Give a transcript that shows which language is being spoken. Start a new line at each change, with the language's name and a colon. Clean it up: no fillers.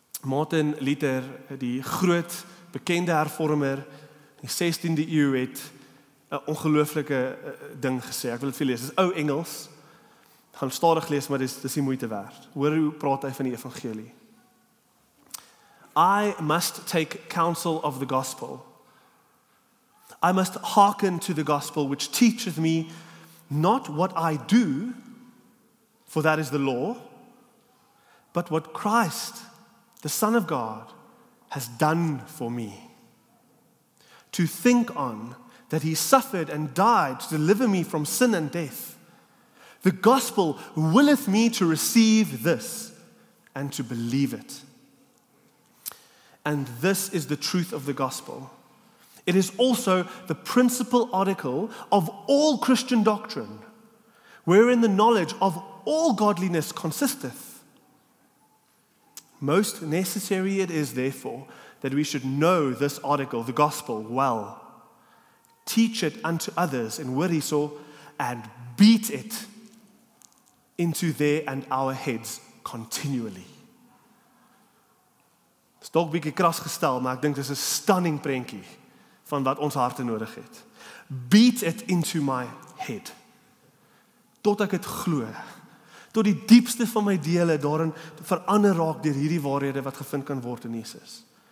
Afrikaans: Martin Luther, die groot bekende hervormer in die 16de eeu het 'n ongelooflike ding gesê. Ek wil dit vir lees. Dis ou Engels. Ek gaan stadig lees, maar dis die moeite werd. Hoor hoe praat hy van die evangelie.
English: I must take counsel of the gospel. I must hearken to the gospel which teacheth me not what I do, for that is the law, but what Christ, the Son of God, has done for me. To think on that he suffered and died to deliver me from sin and death. The gospel willeth me to receive this and to believe it. And this is the truth of the gospel. It is also the principal article of all Christian doctrine, wherein the knowledge of all godliness consisteth. Most necessary it is, therefore, that we should know this article, the gospel, well, teach it unto others in Wiriso, and beat it into their and our heads continually.
Afrikaans: Dit is dalk bietjie kras gestel, maar ek dink dit is 'n stunning prentjie van wat ons harte nodig het.
English: Beat it into my head.
Afrikaans: Tot ek dit glo. Tot die diepste van my dele daarin verander raak deur hierdie waarhede wat gevind kan word in Jesus.